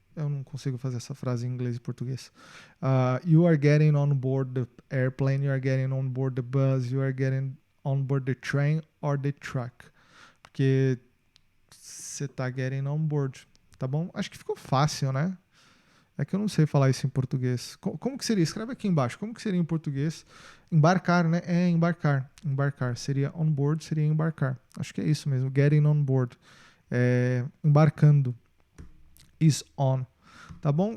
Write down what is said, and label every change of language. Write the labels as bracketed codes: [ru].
[pt] Eu não consigo fazer essa frase em inglês e português. [en] You are getting on board the airplane, you are getting on board the bus, you are getting on board the train or the truck. [pt] Porque você tá [en] getting on board, [pt] tá bom? Acho que ficou fácil, né? É que eu não sei falar isso em português. Como que seria? Escreve aqui embaixo. Como que seria em português? Embarcar, né? Embarcar. Embarcar. Seria on board, seria embarcar. Acho que é isso mesmo. [en] Getting on board. [pt] Embarcando. Is on. Tá bom?